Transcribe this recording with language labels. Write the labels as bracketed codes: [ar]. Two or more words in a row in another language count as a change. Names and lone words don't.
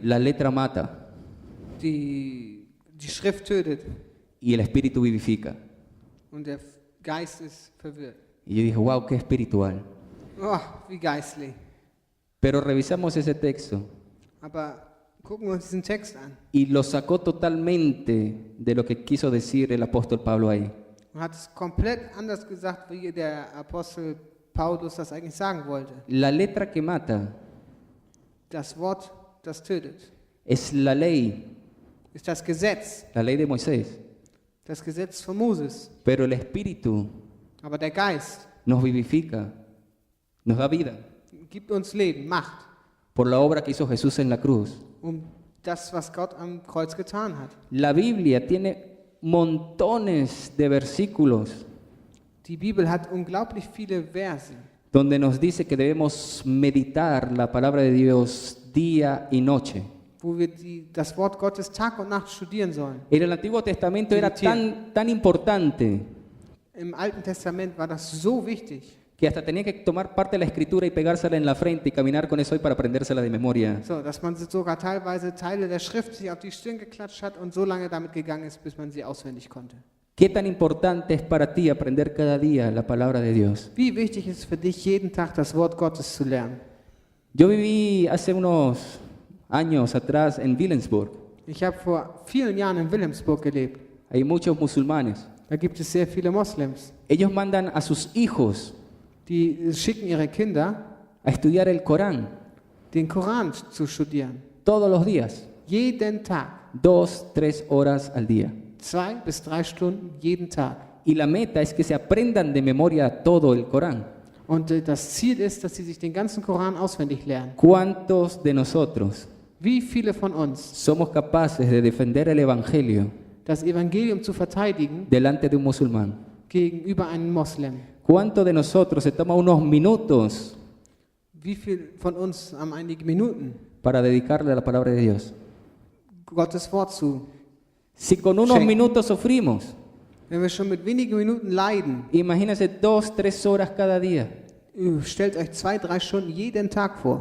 [es] La letra mata [de] Die Schrift tötet [es] y el espíritu vivifica. [de] und der Geist ist verwirrt. [es] Y yo dije, wow, qué espiritual. [de] Oh, wie geistlich. [es] Pero revisamos ese texto [de] Aber gucken wir uns diesen Text an. [es] y lo sacó totalmente de lo que quiso decir el apóstol Pablo ahí. [de] Und hat es komplett anders gesagt, wie der Apostel Paulus das eigentlich sagen wollte. [es] La letra que mata [de] Das Wort, das tötet, [es] es la ley [de] ist das Gesetz, [es] de Moisés. [de] das Gesetz von Moses. [es] Pero el espíritu [de] Aber der Geist [es] nos vivifica, nos da vida [de] gibt uns Leben, Macht, [es] por la obra que hizo Jesús en la cruz. [de] das, was Gott am Kreuz getan hat. [es] La Biblia tiene montones de versículos [de] Die Bibel hat unglaublich viele Verse, [es] donde nos dice que debemos meditar la palabra de Dios día y noche. [de] wo wir das Wort Gottes Tag und Nacht studieren sollen. [es] En el Antiguo Testamento era tan importante [de] Im Alten Testament war das so wichtig, [es] que hasta tenía que tomar parte de la escritura y pegársela en la frente y caminar con eso hoy para aprendérsela de memoria. [de] so, dass man sogar teilweise Teile der Schrift sich auf die Stirn geklatscht hat und so lange damit gegangen ist, bis man sie auswendig konnte. [es] ¿Qué tan importante es para ti aprender cada día la palabra de Dios? [de] Wie wichtig ist es für dich, jeden Tag das Wort Gottes zu lernen? [es] Yo viví hace unos años atrás en Wilhelmsburg. [de] Ich habe vor vielen Jahren in Wilhelmsburg gelebt. [es] Hay muchos musulmanes. [de] Da gibt es sehr viele Moslems. [es] Ellos mandan a sus hijos [de] Die schicken ihre Kinder, [es] a estudiar el Corán [de] den Koran zu studieren. [es] todos los días, [de] Jeden Tag. [es] 2, 3 horas al día. [de] 2 bis 3 Stunden jeden Tag. [es] Y la meta es que se aprendan de memoria todo el Corán. [de] Und das Ziel ist, dass sie sich den ganzen Koran auswendig lernen. [es] ¿Cuántos de nosotros [de] Wie viele von uns [es] somos capaces de defender el Evangelio [de] das Evangelium zu verteidigen [es] delante de un musulmán? [de] gegenüber einem Moslem? [es] ¿Cuántos de nosotros se toma unos minutos [de] Wie viel von uns haben einige Minuten, [es] para dedicarle a la palabra de Dios? [de] Gottes Wort zu? [es] Si con unos Check. minutos sufrimos, [de] Wenn wir schon mit wenigen Minuten leiden, [es] imagínense 2, 3 horas cada día. [de] stellt euch 2, 3 Stunden jeden Tag vor.